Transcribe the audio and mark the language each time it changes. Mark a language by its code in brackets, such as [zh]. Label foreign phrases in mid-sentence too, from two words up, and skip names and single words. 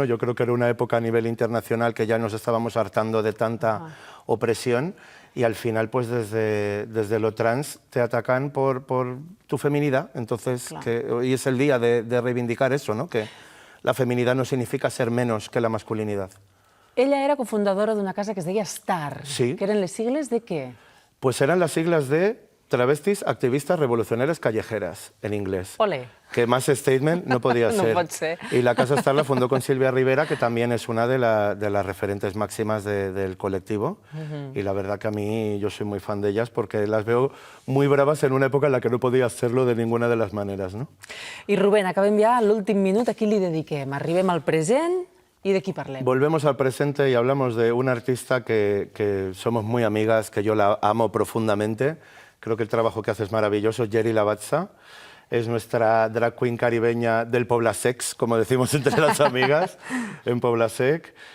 [es] Yo creo que era una época a nivel internacional que ya nos estábamos hartando de tanta opresión. Y al final, pues desde lo trans te atacan por tu feminidad. Entonces, hoy es el día de reivindicar eso, ¿no?, que la feminidad no significa ser menos que la masculinidad. [ca] Ella era cofundadora d'una casa que es deia Star. Sí. Que eren les sigles de què? [es] Pues eran las siglas de Travestis, activistas, revolucionarias callejeras, en inglés. Ole. Que más statement no podía ser. [ca] No pot ser. [es] Y la Casa Star la fundó con Silvia Rivera, que también es una de las referentes máximas del colectivo. Y la verdad que a mí yo soy muy fan de ellas porque las veo muy bravas en una época en la que no podía hacerlo de ninguna de las maneras, ¿no? [ca] I Rubén, acabem ja l'últim minut, a qui li dediquem? Arribem al present i de qui parlem? [es] Volvemos al presente y hablamos de una artista que somos muy amigas, que yo la amo profundamente. Creo que el trabajo que hace es maravilloso. Geri Lavazza es nuestra drag queen caribeña del Poblasex, como decimos entre las amigas, en Poblasec.